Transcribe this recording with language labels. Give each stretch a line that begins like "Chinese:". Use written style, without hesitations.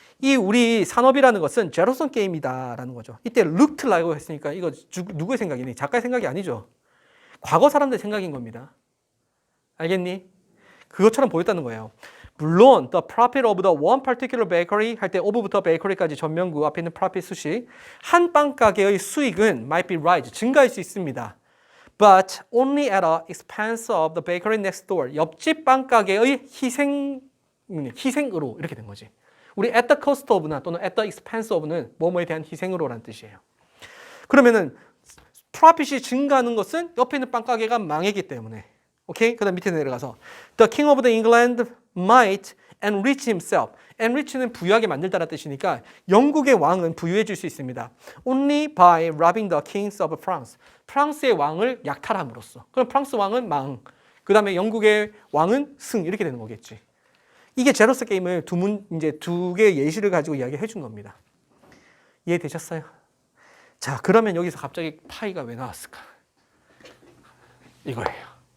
Korean: 이 우리 산업이라는 것은 제로섬 게임이다라는 거죠. 이때 looked like라고 했으니까 이거 누구의 생각이니? 작가의 생각이 아니죠. 과거 사람들의 생각인 겁니다. 알겠니? 그것처럼 보였다는 거예요. 물론
English: the profit of the one particular bakery
Korean: 할 때 of부터 bakery까지 전면구 앞에 있는 profit 수식 한 빵 가게의 수익은
English: might be rise
Korean: 증가할 수 있습니다.
English: But only at the expense of the bakery next door.
Korean: 옆집 빵 가게의 희생으로 이렇게 된 거지. 우리
English: at the cost of
Korean: 나 또는
English: at the expense of
Korean: 는 뭐뭐에 대한 희생으로라는 뜻이에요. 그러면은 profit이 증가하는 것은 옆에 있는 빵 가게가 망했기 때문에. 오케이? 그다음 밑에 내려가서
English: The king of the England might enrich himself.
Korean: enrich는 부유하게 만들다라는 뜻이니까 영국의 왕은 부유해질 수 있습니다.
English: Only by robbing the kings of France.
Korean: 프랑스의 왕을 약탈함으로써. 그럼 프랑스 왕은 망. 그다음에 영국의 왕은 승 이렇게 되는 거겠지. 이게 제로스 게임을 이제 두 개의 예시를 가지고 이야기해 준 겁니다. 이해되셨어요? 자, 그러면 여기서 갑자기 파이가 왜 나왔을까? 이거예요.